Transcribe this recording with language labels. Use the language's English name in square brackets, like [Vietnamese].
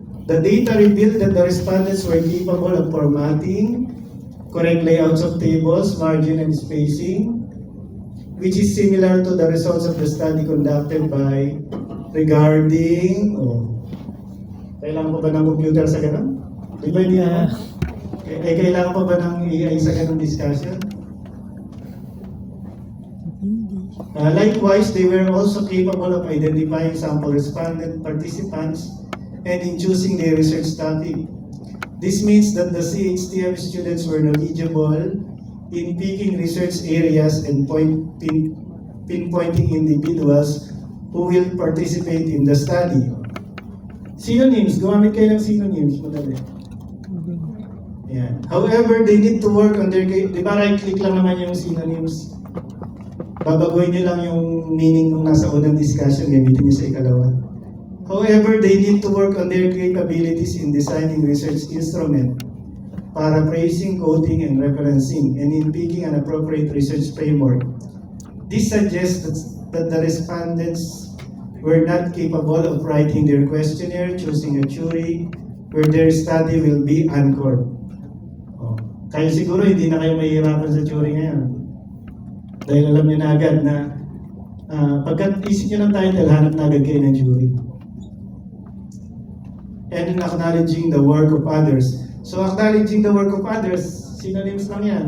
[English] The data revealed that the respondents were capable of formatting, correct layouts of tables, margin and spacing, which is similar to the results of the study conducted by regarding, [Filipino] kailangan pa ba ng computer sa ganun? Di ba hindi naman? Kailangan pa ba ng AI sa ganung discussion? [English] Likewise, they were also capable of identifying sample respondent participants and in choosing their research topic. This means that the CHTM students were knowledgeable in picking research areas and pinpointing individuals who will participate in the study. [Filipino] Synonyms, gumamit kayo ng synonyms, madali. Yeah. [English] However, they need to work on their, [Filipino] di ba right-click lang naman yung synonyms? Babaguhin nyo lang yung meaning nung nasa unang discussion, gamitin nyo sa ikalawa. [English] However, they need to work on their capabilities in designing research instrument, paraphrasing, quoting, and referencing, and in picking an appropriate research framework. This suggests that the respondents were not capable of writing their questionnaire, choosing a jury where their study will be anchored. Oh. [Filipino] Kaya siguro hindi na kayo mahihirapan sa jury ngayon. Dahil alam niyo na agad na pagkat isip niyo ng title, hanap na agad kayo ng jury. [English] And in acknowledging the work of others. So acknowledging the work of others, synonyms lang yan.